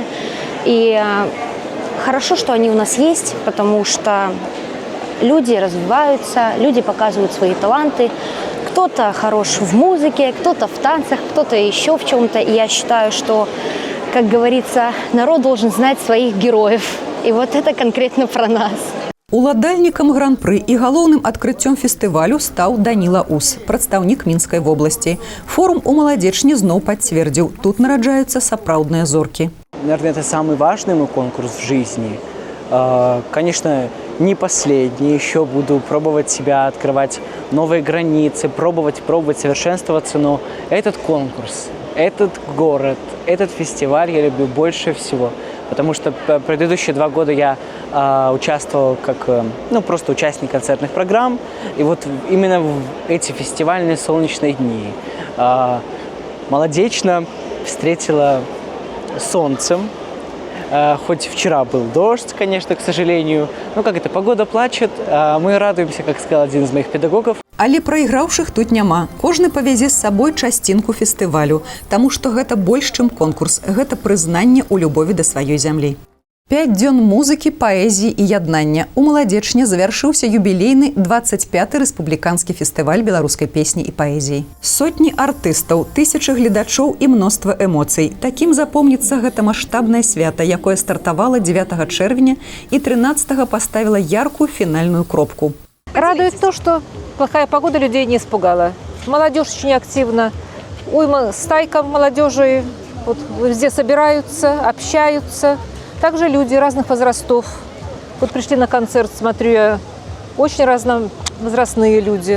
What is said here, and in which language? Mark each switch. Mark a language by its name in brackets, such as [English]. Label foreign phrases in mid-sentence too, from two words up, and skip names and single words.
[Russian] И хорошо, что они у нас есть, потому что люди развиваются, люди показывают свои таланты. Кто-то хорош в музыке, кто-то в танцах, кто-то еще в чем-то. И я считаю, что, как говорится, народ должен знать своих героев. И вот это конкретно про нас. [Belarusian] Уладальнікам гран-пры і галоўным адкрыццём фестывалю стаў Даніла Ус, прадстаўнік Мінскай вобласці. Форум у Молодечне зноў пацвердзіў, тут нараджаюцца сапраўдныя зоркі. [Russian] Наверное, это самый важный мой конкурс в жизни. Конечно, не последний. Еще буду пробовать себя, открывать новые границы, пробовать совершенствоваться. Но этот конкурс, этот город, этот фестиваль я люблю больше всего. Потому что предыдущие 2 года я участвовал как просто участник концертных программ. И вот именно в эти фестивальные солнечные дни Молодечно встретила солнцем. Хоть вчера был дождь, конечно, к сожалению. Но как это, погода плачет, мы радуемся, как сказал один из моих педагогов. [Belarusian] Але прайграўшых тут няма. Кожны павязе з сабой часцінку фестывалю, таму што гэта больш, чым конкурс. Гэта прызнанне ў любові да сваёй зямлі. 5 дзён музыкі, паэзіі і яднання. У Молодечне завяршыўся юбілейны 25-й рэспубліканскі фестываль беларускай песні і паэзіі. Сотні артыстаў, тысячы гледачоў і мноства эмоцый. Такім запомніцца гэта маштабнае свята, якое стартавала 9 чэрвеня і 13-го поставіла яркую фінальную кропку. [Russian] Радует то, что плохая погода людей не испугала. Молодежь очень активна. Уйма стайка молодежи вот везде собираются, общаются. Также люди разных возрастов. Вот пришли на концерт, смотрю я, очень разновозрастные люди.